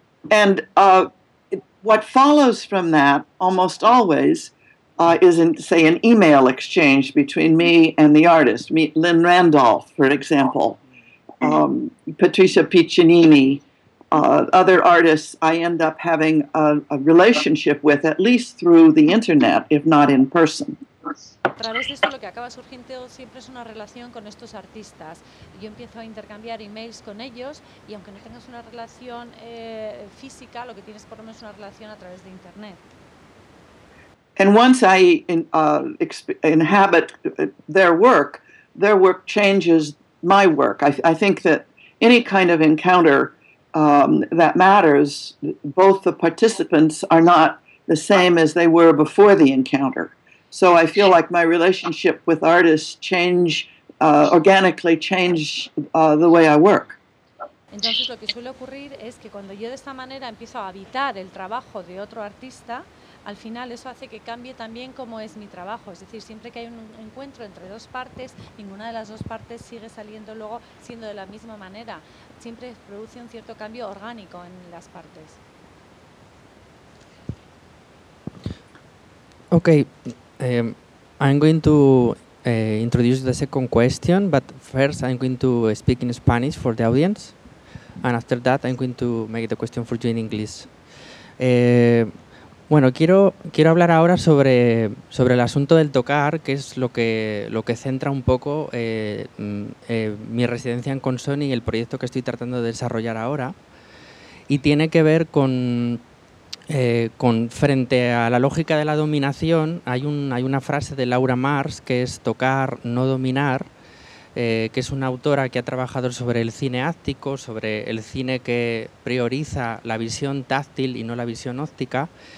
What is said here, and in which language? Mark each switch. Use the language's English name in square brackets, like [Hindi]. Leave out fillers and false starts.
[English] And what follows from that, almost always, is an email exchange between me and the artist. Meet Lynn Randolph, for example. Patricia Piccinini, other artists I end up having a relationship with, at least through the internet, if not in person. [Spanish] A través de esto lo que acaba surgiendo siempre es una relación con estos artistas. Yo empiezo a intercambiar emails con ellos y aunque no tengas una relación física, lo que tienes por lo menos es una relación a través de internet. [English] And once I inhabit their work, their work changes my work. I think that any kind of encounter that matters, both the participants are not the same as they were before the encounter. So I feel like my relationship with artists organically change the way I work. [Spanish] Entonces lo que suele ocurrir es que cuando yo de esta manera empiezo a habitar el trabajo de otro artista, al final eso hace que cambie también cómo es mi trabajo. Es decir, siempre que hay un encuentro entre dos partes, ninguna de las dos partes sigue saliendo luego siendo de la misma manera. Siempre produce un cierto cambio orgánico en las partes. [English] Okay, I'm going to introduce the second question, but first I'm going to speak in Spanish for the audience. And after that, I'm going to make the question for you in English. [Spanish] Bueno, quiero hablar ahora sobre el asunto del tocar, que es lo que centra un poco mi residencia en Consoni y el proyecto que estoy tratando de desarrollar ahora. Y tiene que ver con frente a la lógica de la dominación, hay una frase de Laura Mars, que es tocar, no dominar, que es una autora que ha trabajado sobre el cine háptico, sobre el cine que prioriza la visión táctil y no la visión óptica.